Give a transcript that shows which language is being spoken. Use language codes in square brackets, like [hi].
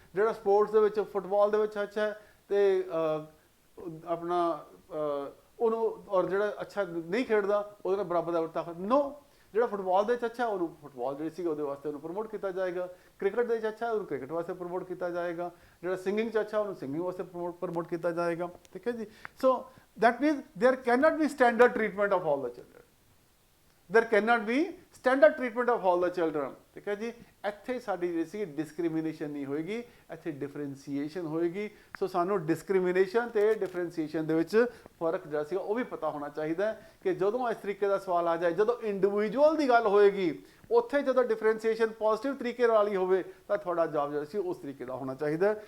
[pa] ਜਿਹੜਾ ਸਪੋਰਟਸ ਦੇ ਵਿੱਚ ਫੁੱਟਬਾਲ ਦੇ ਵਿੱਚ ਅੱਛਾ ਹੈ ਤੇ ਆਪਣਾ ਉਹਨੂੰ, ਔਰ ਜਿਹੜਾ ਅੱਛਾ ਨਹੀਂ ਖੇਡਦਾ ਉਹਦੇ ਨਾਲ ਬਰਾਬਰ ਦਾ ਵਰਤਾਅ ਕਰੋ, ਨੋ। ਜਿਹੜਾ ਫੁੱਟਬਾਲ ਦੇ ਵਿੱਚ ਅੱਛਾ ਉਹਨੂੰ ਫੁੱਟਬਾਲ ਜਿਹੜੀ ਸੀ ਉਹਦੇ ਵਾਸਤੇ ਉਹਨੂੰ ਪ੍ਰਮੋਟ ਕੀਤਾ ਜਾਏਗਾ, ਕ੍ਰਿਕਟ ਦੇ ਵਿੱਚ ਅੱਛਾ ਉਹਨੂੰ ਕ੍ਰਿਕਟ ਵਾਸਤੇ ਪ੍ਰਮੋਟ ਕੀਤਾ ਜਾਏਗਾ, ਜਿਹੜਾ ਸਿੰਗਿੰਗ 'ਚ ਅੱਛਾ ਉਹਨੂੰ ਸਿੰਗਿੰਗ ਵਾਸਤੇ ਪ੍ਰਮੋਟ ਕੀਤਾ ਜਾਏਗਾ, ਠੀਕ ਹੈ ਜੀ। [en] So that means there can not be standard treatment of all the children, there can not be standard treatment of all the children, ठीक है जी। [pa] ਇੱਥੇ ਸਾਡੀ ਜਿਹੜੀ ਸੀ ਡਿਸਕ੍ਰਿਮੀਨੇਸ਼ਨ ਨਹੀਂ ਹੋਏਗੀ, ਇੱਥੇ ਡਿਫਰੈਂਸੀਏਸ਼ਨ ਹੋਏਗੀ। ਸੋ ਸਾਨੂੰ ਡਿਸਕ੍ਰਿਮੀਨੇਸ਼ਨ ਤੇ ਡਿਫਰੈਂਸੀਏਸ਼ਨ ਦੇ ਵਿੱਚ ਫਰਕ ਜਿਹੜਾ ਸੀਗਾ ਉਹ ਵੀ ਪਤਾ ਹੋਣਾ ਚਾਹੀਦਾ ਕਿ ਜਦੋਂ ਇਸ ਤਰੀਕੇ ਦਾ ਸਵਾਲ ਆ ਜਾਏ, ਜਦੋਂ ਇੰਡੀਵਿਜੂਅਲ ਦੀ ਗੱਲ ਹੋਏਗੀ ਉੱਥੇ ਜਦੋਂ ਡਿਫਰੈਂਸੀਏਸ਼ਨ ਪੋਜ਼ਿਟਿਵ ਤਰੀਕੇ ਨਾਲ ਹੀ ਹੋਵੇ ਤਾਂ ਤੁਹਾਡਾ ਜਵਾਬ ਜਿਹੜਾ ਸੀ ਉਸ ਤਰੀਕੇ ਦਾ ਹੋਣਾ ਚਾਹੀਦਾ।